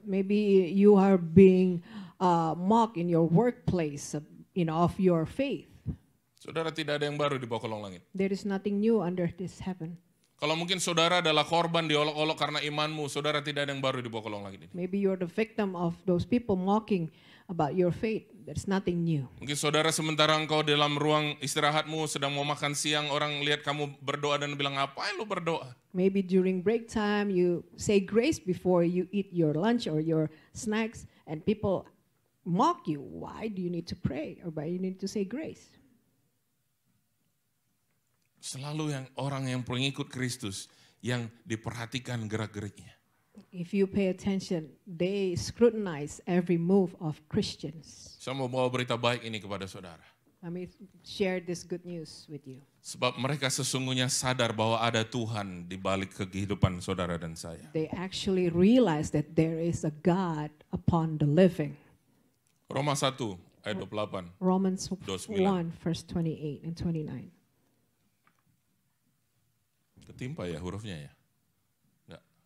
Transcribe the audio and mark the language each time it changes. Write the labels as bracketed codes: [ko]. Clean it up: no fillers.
[en] Maybe you are being mocked in your workplace, of your faith. [id] Saudara tidak ada yang baru di bawah kolong langit. [en] There is nothing new under this heaven. [id] Kalau mungkin saudara adalah korban diolok-olok karena imanmu, saudara tidak ada yang baru di bawah kolong langit ini. [en] Maybe you're the victim of those people mocking about your faith. There's nothing new. [id] Mungkin saudara sementara engkau dalam ruang istirahatmu sedang mau makan siang, orang lihat kamu berdoa dan bilang, ngapain lu berdoa? [en] Maybe during break time you say grace before you eat your lunch or your snacks, and people mock you. Why do you need to pray, or why you need to say grace? [id] Selalu orang yang pengikut Kristus yang diperhatikan gerak-geriknya. [en] If you pay attention, they scrutinize every move of Christians. [id] Saya mau bawa berita baik ini kepada saudara. [en] Let me share this good news with you. [id] Sebab mereka sesungguhnya sadar bahwa ada Tuhan di balik kehidupan saudara dan saya. [en] They actually realize that there is a God upon the living. [id] Roma 1 ayat 28. [en] Romans [id] 29. [en] 1 verse 28 and 29. [id] Ketimpa ya hurufnya ya? Enggak.